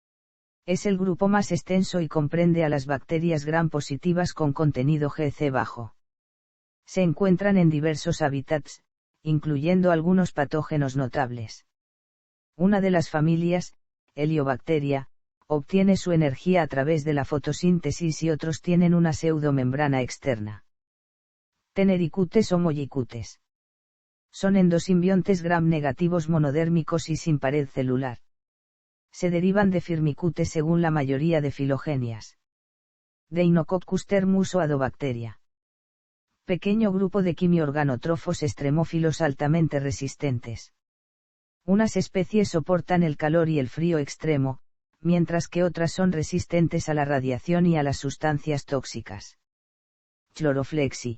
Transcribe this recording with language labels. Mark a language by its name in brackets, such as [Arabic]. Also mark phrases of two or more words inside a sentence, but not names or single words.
[Spanish] Es el grupo más extenso y comprende a las bacterias gram positivas con contenido GC bajo. Se encuentran en diversos hábitats, incluyendo algunos patógenos notables. Una de las familias, Heliobacteria, obtiene su energía a través de la fotosíntesis y otros tienen una pseudomembrana externa. Tenericutes o Mollicutes. Son endosimbiontes gram negativos monodérmicos y sin pared celular. Se derivan de Firmicutes según la mayoría de filogenias. Deinococcus thermus o Adobacteria. Pequeño grupo de quimiorganotrofos extremófilos altamente resistentes. Unas especies soportan el calor y el frío extremo, mientras que otras son resistentes a la radiación y a las sustancias tóxicas. Chloroflexi.